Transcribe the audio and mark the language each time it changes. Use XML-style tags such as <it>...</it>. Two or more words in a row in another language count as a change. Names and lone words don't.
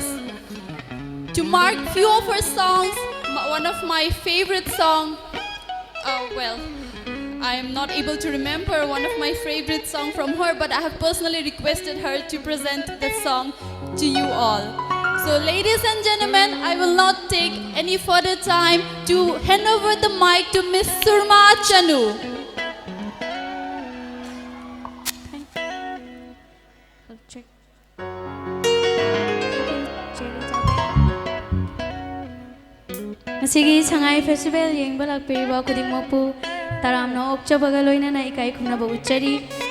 <en>To mark few of her songs, one of my favorite song, I am not able to remember one of my favorite song from her, but I have personally requested her to present the song to you all. So ladies and gentlemen, I will not take any further time to hand over the mic to Miss Surma Chanu.</en> <mni>Masigi Shanghai Festival yengba lakpiriba khudingmokpu taramna okchabaga loinana ikai khumnaba uchari.</mni>